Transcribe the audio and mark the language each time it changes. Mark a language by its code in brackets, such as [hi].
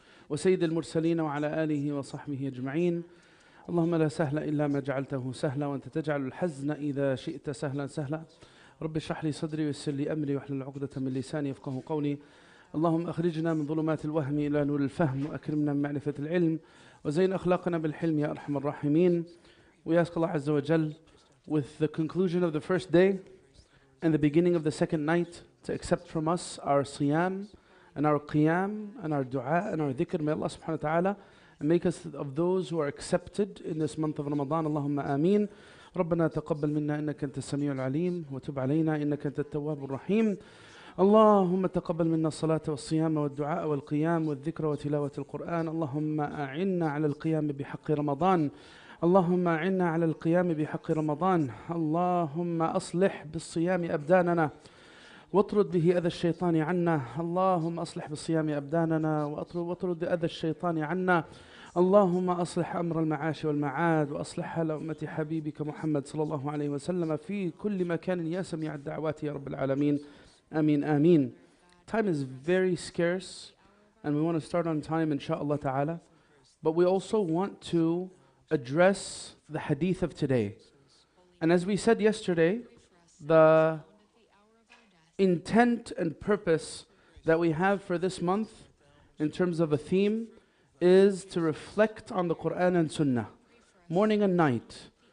[ar] وسيد المرسلين وعلى آله وصحبه أجمعين. اللهم لا سهل إلا ما جعلته سهلا وأنت تجعل الحزن إذا شئت سهلا سهلا. رب اشرح لي صدري ويسر لي أمري واحلل عقدة من لساني يفقهوا قولي. اللهم أخرجنا من ظلمات الوهم إلى نور الفهم وأكرمنا من معرفة العلم وزين أخلاقنا بالحلم يا أرحم الراحمين. [en] We ask Allah Azza wa Jal, with the conclusion of the first day and the beginning of the second night, to accept from us our siyam and our qiyam and our dua and our dhikr. May Allah subhanahu wa ta'ala make us of those who are accepted in this month of Ramadan. [ar] Allahumma ameen. ربنا تقبل منا إنك أنت السميع العليم وتب علينا إنك أنت التواب الرحيم. اللهم تقبل منا الصلاة والصيام والدعاء والقيام والذكر وتلاوة القرآن. اللهم أعنا على القيام بحق رمضان. اللهم أعنا على القيام بحق رمضان. اللهم أصلح بالصيام أبداننا واطرد به أذى الشيطان عنا. اللهم أصلح بالصيام أبداننا واطرد أذى الشيطان عنا. اللهم أصلح أمر المعاش والمعاد وأصلحها لأمة حبيبك محمد صلى الله عليه وسلم في كل مكان يا سميع الدعوات يا رب العالمين. [en] Ameen, ameen. Time is very scarce and we want to start on time inshaAllah ta'ala. But we also want to address the hadith of today. And as we said yesterday, the intent and purpose that we have for this month in terms of a theme is to reflect on the Quran and Sunnah, morning and night.